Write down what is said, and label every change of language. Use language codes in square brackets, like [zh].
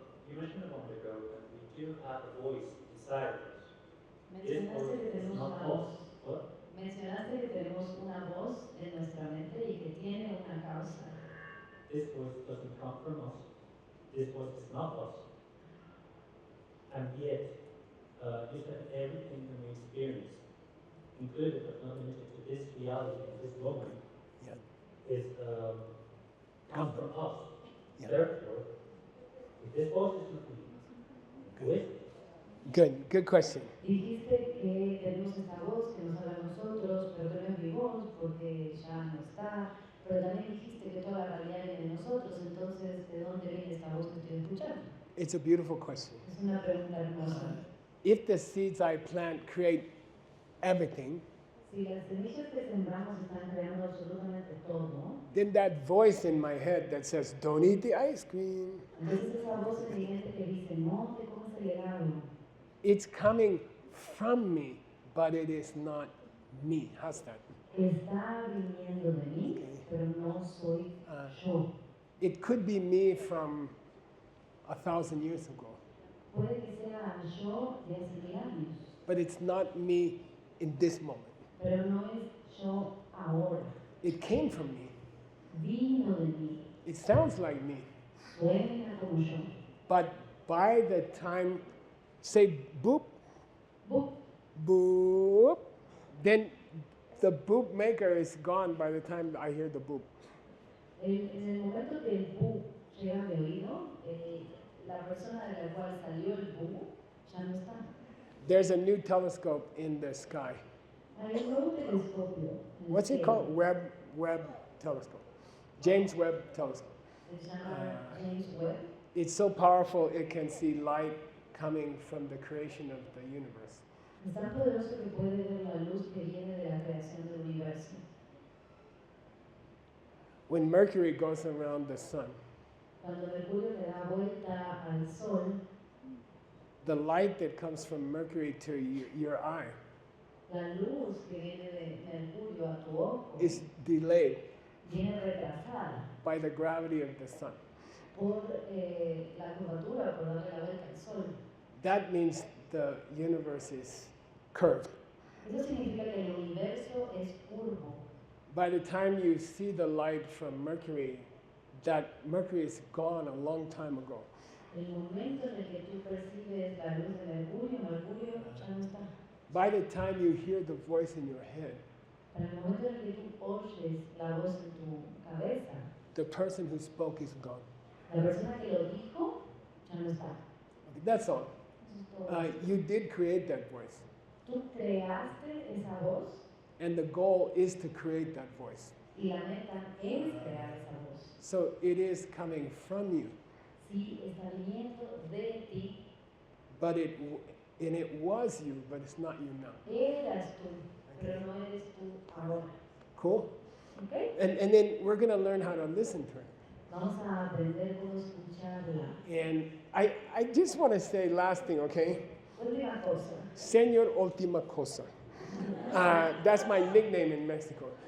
[en] You mentioned a moment ago that we do have a voice inside of us. This [es] Mencionaste que [en] voice is [es] tenemos [en] not [es] una voz. [en] us. What? [es] Mencionaste que tenemos una voz en nuestra mente y que tiene una causa. [en] This voice doesn't come from us. This voice is not us. And yet, you said everything that we experience, included but not limited to this reality, this moment, Yeah. is comes from us. Yeah. Therefore, if this voice is not me, who is it? Good question. [es] Dijiste que tenemos esta voz que nos habla a nosotros, pero que no es mi voz porque ya no está. Pero también dijiste que toda la realidad viene de nosotros, entonces, ¿de dónde viene esta voz que estoy escuchando? [en] It's a beautiful question. [es] Es una pregunta hermosa. [en] If the seeds I plant create everything, [es] Si las semillas que sembramos están creando absolutamente todo, [en] then that voice in my head that says, don't eat the ice cream, [es] entonces esa voz en mi mente que dice, no te comas el helado, [en] it's coming from me, but it is not me. How's that? [es] está viniendo de mí, pero no soy yo. [en] It could be me from 1,000 years ago, [es] Puede que sea yo de hace 1000 años, [en] but it's not me in this moment. [es] pero no es yo ahora. [en] It came from me. [es] Vino de mí, [en] It sounds like me. [es] suena como yo. [en] But by the time, say boop, Boop, boop, then the boop maker is gone by the time I hear the boop. [es] en el momento que el bu llega a mi oído, la persona de la cual salió el bu ya no está. [en] There's a new telescope in the sky. [es] Hay un nuevo telescopio. en el [en] What's it [es] cielo. [en] called? Webb telescope. James Webb telescope. [es] Se llama James Webb. [en] It's so powerful it can see light coming from the creation of the universe. [es] Es tan poderoso que puede ver la luz que viene de la creación del universo. [en] When Mercury goes around the sun, [es] Cuando Mercurio le da vuelta al Sol, [en] the light that comes from Mercury to your eye [es] la luz que viene de Mercurio a tu ojo [en] is delayed [es] viene retrasada [en] by the gravity of the sun. [es] por la curvatura, por darle la vuelta al Sol. [en] That means the universe is curved. [es] Eso significa que el universo es curvo. [en] By the time you see the light from Mercury, that Mercury is gone a long time ago. [es] El momento en el que tú percibes la luz de Mercurio, Mercurio ya no está. [en] By the time you hear the voice in your head, [es] Para el momento en el que tú oyes la voz en tu cabeza, [en] the person who spoke is gone. [es] la persona que lo dijo ya no está. [en] Okay, that's all. [es] Eso es todo. [en] You did create that voice, [es] Tú creaste esa voz [en] and the goal is to create that voice. [es] y la meta es crear esa voz. [en] So it is coming from you, [es] Sí, está viniendo de ti. [en] but it was you, but it's not you now. [es] Eras tú, pero no eres tú ahora. [en] Cool? [es] ¿Ok? [en] And then we're going to learn how to listen to it. [es] Vamos a aprender cómo escucharla. [en] And I just want to say last thing, okay? [es] Última cosa. Señor Última Cosa. [en] That's my nickname in Mexico.